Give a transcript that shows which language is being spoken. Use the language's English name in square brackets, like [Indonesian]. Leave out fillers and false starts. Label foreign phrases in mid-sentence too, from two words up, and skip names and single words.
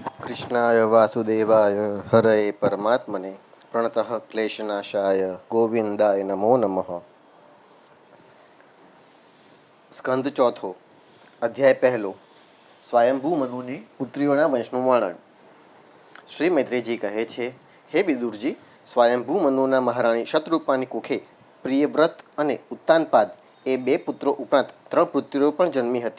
[Sanskrit] कृष्णाय वासुदेवाय हरये परमात्मने प्रणतः क्लेशनाशाय गोविंदाय नमो नमः। [Gujarati] સ્કંદ ચોથો, અધ્યાય પહેલો, સ્વયંભૂ મનુની પુત્રીઓના વંશનું વર્ણન. શ્રી મૈત્રેયજી કહે છે, હે વિદુરજી, સ્વયંભૂ મનુના મહારાણી શતરૂપાની કુખે પ્રિયવ્રત અને ઉત્તાનપાદ એ બે પુત્રો ઉપરાંત 3 પુત્રીઓ પણ જન્મી હતી.